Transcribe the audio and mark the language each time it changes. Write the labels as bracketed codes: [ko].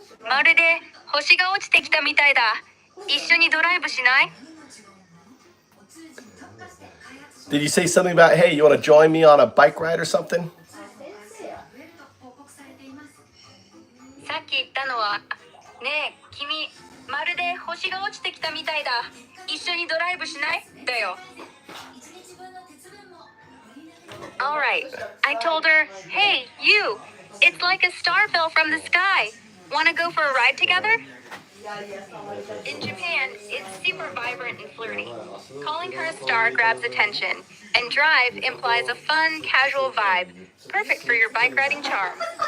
[ja] まるで星が落ちてきたみたいだ。一緒にドライブしない？ [en] Did you say something about, hey, you want to join me on a bike ride or something? [ja] さっき言ったのは、ねえ、君、まるで星が落ちてきたみたいだ。一緒にドライブしない？だよ。 [en] Alright, I told her, hey, you, it's like a star fell from the sky. Wanna go for a ride together? In Japan, it's super vibrant and flirty. Calling her a star grabs attention, and drive implies a fun, casual vibe, perfect for your bike riding charm.